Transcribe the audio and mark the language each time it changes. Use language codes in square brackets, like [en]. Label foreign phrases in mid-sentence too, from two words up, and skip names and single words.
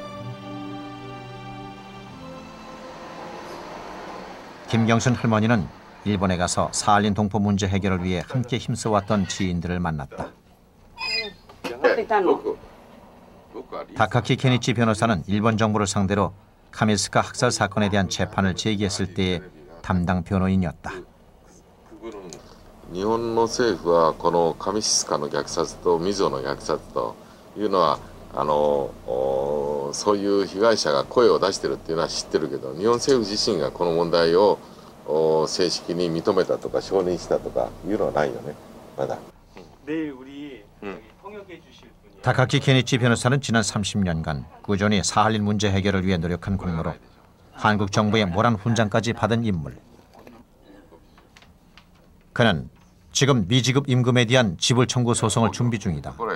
[ko] 김경순 할머니는 일본에 가서 사할린 동포 문제 해결을 위해 함께 힘써왔던 지인들을 만났다. 다카키 케니치 변호사는 일본 정부를 상대로 카밀스카 학살 사건에 대한 재판을 제기했을 때의 담당 변호인이었다. [ja] 日本の政府はこの上志須の虐殺と溝の虐殺というのはそういう被害者が声を出してるっていうのは知ってるけど、日本政府自身がこの問題を正式に認めたとか承認したとかいうのはないよね、まだ。 [ko] 내일 우리 통역해 주실 분이 다카키 케니치 변호사는 지난 30년간 꾸준히 사할린 문제 해결을 위해 노력한 공로로 한국 정부의 모란 훈장까지 받은 인물. 그는 지금 미지급 임금에 대한 지불 청구 소송을 준비 중이다.